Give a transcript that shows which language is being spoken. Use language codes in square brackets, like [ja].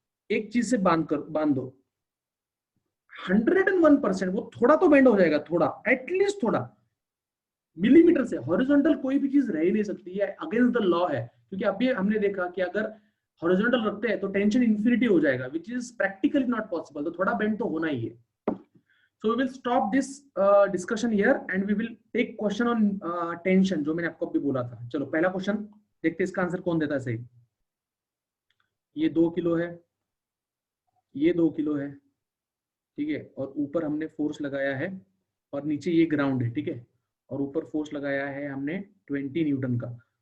[hi] एक चीज से बांध दो 101%, वो थोड़ा तो बेंड हो जाएगा, थोड़ा, एटलीस्ट थोड़ा मिलीमीटर से। हॉरिजॉन्टल कोई भी चीज रह ही नहीं सकती है, [en] against the law [hi] है, क्योंकि अभी हमने देखा कि अगर हॉरिजॉन्टल रखते हैं तो टेंशन इन्फिनिटी हो जाएगा, [en] Which is practically not possible. [hi] तो थोड़ा बेंड तो होना ही है। [en] So we will stop this discussion here and we will take question on tension, [hi] जो मैंने आपको अभी बोला था। चलो पहला क्वेश्चन देखते हैं, इसका आंसर कौन देता है सही। ये 2 किलो है, ये 2 किलो है, ठीक है, और ऊपर हमने फोर्स लगाया है, और नीचे ये ग्राउंड है, ठीक है, और ऊपर फोर्स लगाया है हमने 20 न्यूटन का।